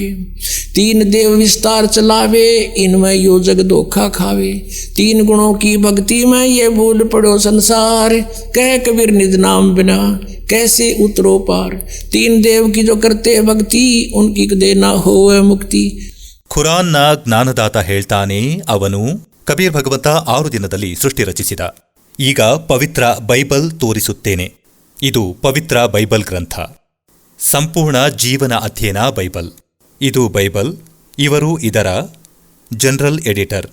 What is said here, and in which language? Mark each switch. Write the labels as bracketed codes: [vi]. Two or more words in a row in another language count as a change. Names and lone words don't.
[hi] 3 देव विस्तार चलावे, इनमें यो जग धोखा खावे। 3 गुणों की भक्ति में ये भूल पड़ो संसार, कह कबीर निज नाम बिना कैसे उतरो पार। 3 देव की जो करते भक्ति, उनकी कदे ना होवे मुक्ति। [kn] ಖುರಾನ್ನ ಜ್ಞಾನದಾತ ಹೇಳ್ತಾನೆ, ಅವನು ಕಬೀರ್ ಭಗವಂತ 6 ದಿನದಲ್ಲಿ ಸೃಷ್ಟಿ ರಚಿಸಿದ. ಈಗ ಪವಿತ್ರ ಬೈಬಲ್ ತೋರಿಸುತ್ತೇನೆ. ಇದು ಪವಿತ್ರ ಬೈಬಲ್ ಗ್ರಂಥ, ಸಂಪೂರ್ಣ ಜೀವನ ಅಧ್ಯಯನ ಬೈಬಲ್. ಇದು ಬೈಬಲ್. ಇವರು ಇದರ [en] general editor.